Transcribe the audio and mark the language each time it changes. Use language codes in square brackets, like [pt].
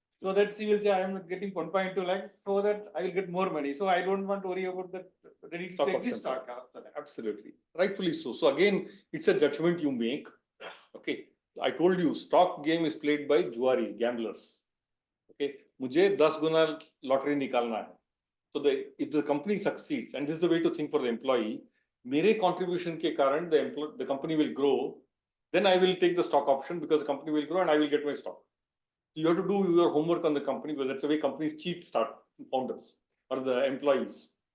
[en] So that she will say, I am getting 1.2 lakhs, so that I will get more money. So I don't want to worry about that. Ready to Stock take option. this stock. Absolutely. Rightfully so. So again, it's a judgment you make. Okay. I told you, stock game is played by juari, gamblers. Okay. [hi] मुझे 10 गुना lottery निकालना है. [en] So if the company succeeds, and this is the way to think for the employee, [hi] मेरे contribution के कारण [en] the company will grow, then I will take the stock option because the company will grow and I will get my stock. You have to do your homework on the company because that's the way companies cheat founders or the employees.